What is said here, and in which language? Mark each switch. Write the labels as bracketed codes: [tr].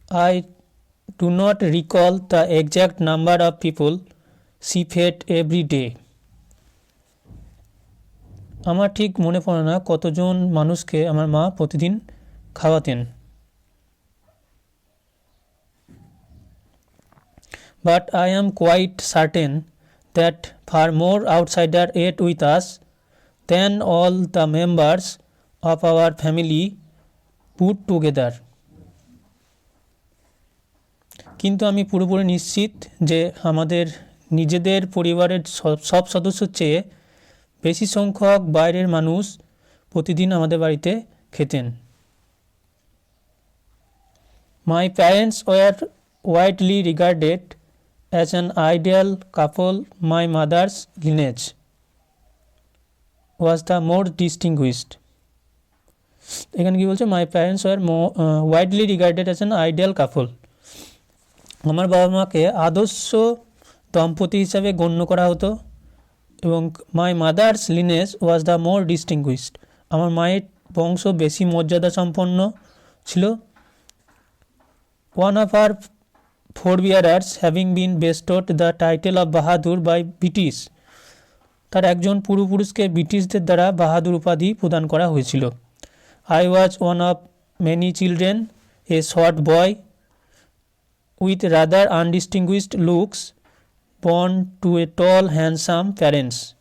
[en] I do not recall the exact number of people she fed every day. [bn] আমার ঠিক মনে পড়ে না কতজন মানুষকে আমার মা প্রতিদিন খাওয়াতেন। [en] But I am quite certain that far more outsiders ate with us than all the members of our family put together. [bn] কিন্তু আমি পুরোপুরি নিশ্চিত যে আমাদের নিজেদের পরিবারের সব সদস্যর চেয়ে বেশি সংখ্যক বাইরের মানুষ প্রতিদিন আমাদের বাড়িতে খেতেন। [en] My parents were widely regarded as an ideal couple. My mother's lineage was the more distinguished. [bn] এখানে কি বলছে? [en] My parents were widely regarded as an ideal couple. [bn] আমার বাবা মাকে আদর্শ দম্পতি হিসাবে গণ্য করা হতো এবং [en] My mother's lineage was the more distinguished. [bn] আমার মায়ের বংশ বেশি মর্যাদা সম্পন্ন ছিল। [en] One of our forebearers having been bestowed the title of Bahadur by British. [bn] তার একজন পূর্বপুরুষকে ব্রিটিশদের দ্বারা বাহাদুর উপাধি প্রদান করা হয়েছিল। [en] I was one of many children, a short boy with rather undistinguished looks, born to a tall handsome parents.